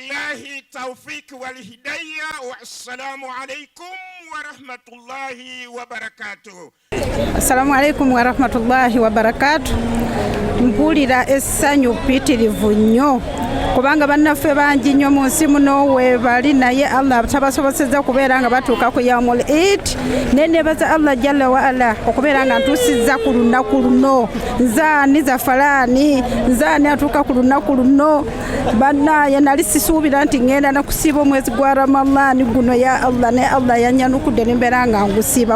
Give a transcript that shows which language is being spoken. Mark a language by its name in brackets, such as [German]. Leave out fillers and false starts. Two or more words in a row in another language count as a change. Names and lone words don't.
[Arabic] بالله التوفيق والهداية والسلام عليكم ورحمة الله وبركاته. السلام عليكم ورحمة الله وبركاته. [Ganda] Mpulira essanyu pitirivu nnyo kubanga bannaffe bangi nnyo mu nsi muno weebali naye Allah tabasobosezza kubeera nga batuuka ku [Arabic] يوم العيد. [Ganda] Nenebaza [Arabic] الله جل وعلا [Ganda] okubeera nga ntuusizza ku lunaku luno. Nzaani za falaani nzaani atuuka ku lunaku luno bannaye nali sisuubira nti ngenda na kusiiba omwezi gwa Ramadhaani guno [Arabic] يا الله [Ganda] ne Allah yanyanukudde nembeera nga ngusiiba.